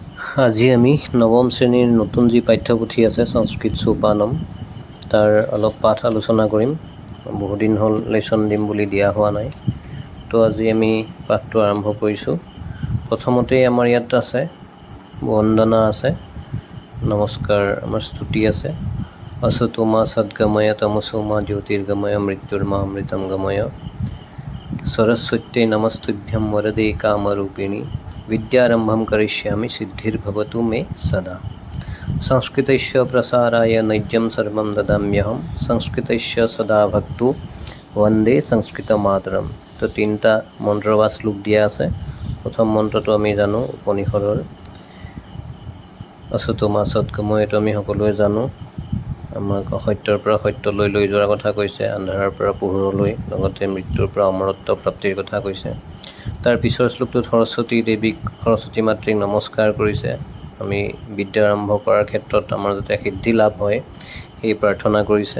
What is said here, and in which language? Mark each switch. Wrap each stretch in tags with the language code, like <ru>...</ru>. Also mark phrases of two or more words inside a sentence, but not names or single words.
<as>আজি আমি নৱম শ্ৰেণীৰ নতুন যি পাঠ্যপুথি আছে সংস্কৃত সোপানম তাৰ অলপ পাঠ আলোচনা কৰিম। বহুদিন হ'ল লেচন দিম বুলি দিয়া হোৱা নাই, তো আজি আমি পাঠটো আৰম্ভ কৰিছোঁ। প্ৰথমতেই আমাৰ ইয়াত আছে বন্দনা আছে, নমস্কাৰ, আমাৰ স্তুতি আছে।</as> <sa>असतोमा सद्गमय तमसोमा ज्योतिर्गमय मृत्युर्मा अमृतं गमय सरस्वत्यै नमस्तुभ्यं वरदे कामरूपिणी विद्यारम्भं करिष्यामि सिद्धिर्भवतु मे सदा। संस्कृतस्य प्रसाराय नैज्यं सर्वं ददाम्यहं संस्कृतस्य सदा भक्तो वन्दे संस्कृतमातरम।</sa> <as>তো তিনিটা মন্ত্ৰ বা শ্লোক দিয়া আছে। প্ৰথম মন্ত্ৰটো আমি জানো উপনিষদৰ</as> <sa>असतोमा सद्गमय,</sa> <as>এইটো আমি সকলোৱে জানো। আমাক অসত্যৰ পৰা সত্যলৈ লৈ যোৱাৰ কথা কৈছে, আন্ধাৰৰ পৰা পোহৰলৈ, লগতে মৃত্যুৰ পৰা অমৰত্ব প্ৰাপ্তিৰ কথা কৈছে। তাৰ পিছৰ শ্লোকটোত সৰস্বতী দেৱীক, সৰস্বতী মাতৃক নমস্কাৰ কৰিছে। আমি বিদ্যা আৰম্ভ কৰাৰ ক্ষেত্ৰত আমাৰ যাতে সিদ্ধি লাভ হয় সেই প্ৰাৰ্থনা কৰিছে।</as>